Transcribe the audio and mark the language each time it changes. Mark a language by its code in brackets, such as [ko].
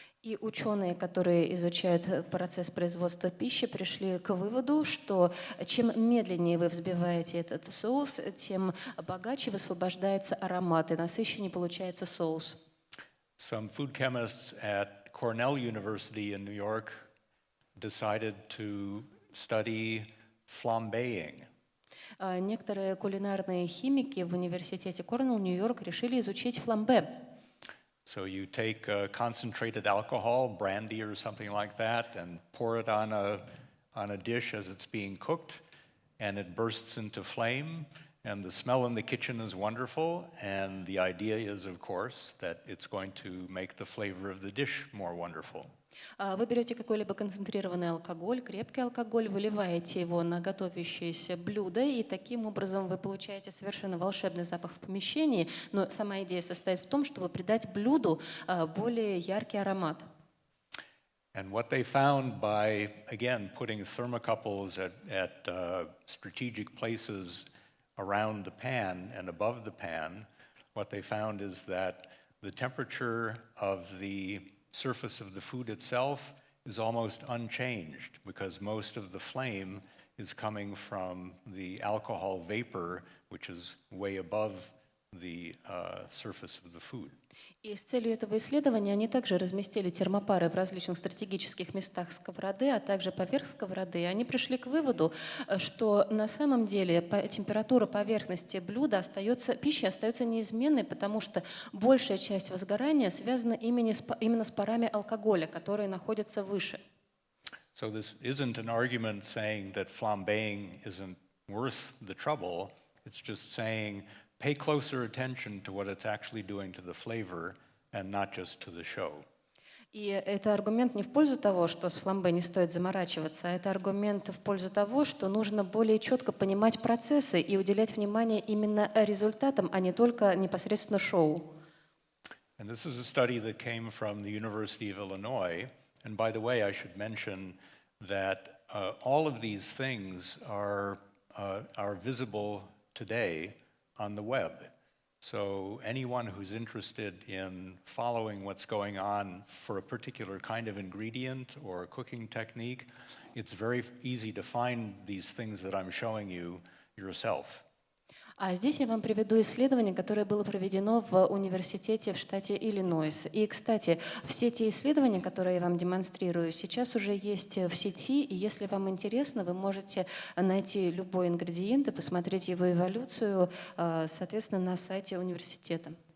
[ru] И ученые, которые изучают процесс производства пищи, пришли к выводу, что чем медленнее вы взбиваете этот соус, тем богаче высвобождается аромат и насыщеннее получается соус. [en] Some food chemists at Cornell University in New York decided to study flambeing. [ru] Некоторые кулинарные химики в университете Корнелл, Нью-Йорк, решили изучить фламбе. [en] So you take concentrated alcohol, brandy or something like that, and pour it on a dish as it's being cooked, and it bursts into flame, and the smell in the kitchen is wonderful, and the idea is, of course, that it's going to make the flavor of the dish more wonderful. [ru] Вы берете какой-либо концентрированный алкоголь, крепкий алкоголь, выливаете его на готовящееся блюдо, и таким образом вы получаете совершенно волшебный запах в помещении. Но сама идея состоит в том, чтобы придать блюду более яркий аромат. [en] And what they found by, again, putting thermocouples at strategic places around the pan and above the pan, what they found is that the temperature of the surface of the food itself is almost unchanged because most of the flame is coming from the alcohol vapor, which is way above the surface of the food. [ru] И с целью этого исследования они также разместили термопары в различных стратегических местах сковороды, а также поверх сковороды. И они пришли к выводу, что на самом деле температура поверхности блюда пищи остается неизменной, потому что большая часть возгорания связана именно с парами алкоголя, которые находятся выше. [en] So this isn't an argument saying that flambeing isn't worth the trouble. It's just saying pay closer attention to what it's actually doing to the flavor and not just to the show. [ru] И это аргумент не в пользу того, что с фламбе не стоит заморачиваться, а это аргумент в пользу того, что нужно более четко понимать процессы и уделять внимание именно результатам, а не только непосредственно шоу. [en] And this is a study that came from the University of Illinois. And by the way, I should mention that all of these things are visible today on the web. So anyone who's interested in following what's going on for a particular kind of ingredient or a cooking technique, it's very easy to find these things that I'm showing you yourself. [ru] А здесь я вам приведу исследование, которое было проведено в университете в штате Иллинойс. И, кстати, все те исследования, которые я вам демонстрирую, сейчас уже есть в сети, и если вам интересно, вы можете найти любой ингредиент и посмотреть его эволюцию, соответственно, на сайте университета.